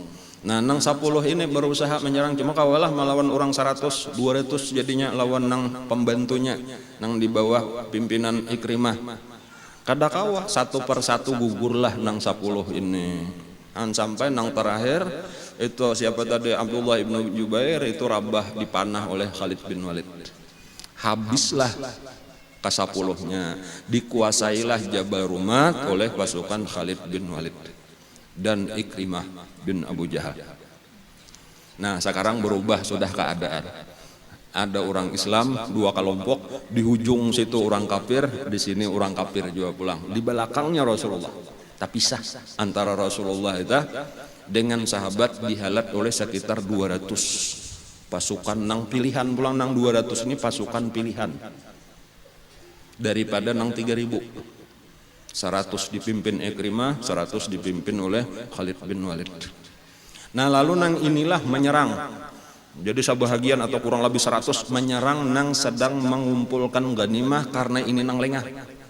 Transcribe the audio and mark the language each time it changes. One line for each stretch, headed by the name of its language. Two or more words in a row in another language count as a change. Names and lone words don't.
Banjar: Nah nang 10 ini berusaha menyerang cuma kawalah melawan orang 100, 200 jadinya lawan nang pembantunya nang di bawah pimpinan Ikrimah. Kada kawah satu persatu gugurlah nang 10 ini. Sampai nang terakhir itu siapa tadi Abdullah ibnu Jubair itu rabah dipanah oleh Khalid bin Walid. Habislah ke-10-nya, dikuasailah Jabal Rumat oleh pasukan Khalid bin Walid dan Ikrimah bin Abu Jahal. Nah sekarang berubah sudah keadaan. Ada orang Islam 2 kelompok, di ujung situ orang kafir, di sini orang kafir juga pulang. Di belakangnya Rasulullah. Tapi sah antara Rasulullah itu dengan sahabat dihalat oleh sekitar 200 pasukan nang pilihan pulang nang 200 ini pasukan pilihan. Daripada nang 3.000 100 dipimpin Ikrimah, 100 dipimpin oleh Khalid bin Walid. Nah lalu nang inilah menyerang. Jadi sebahagian atau kurang lebih 100 menyerang nang sedang mengumpulkan ganimah karena ini nang lengah.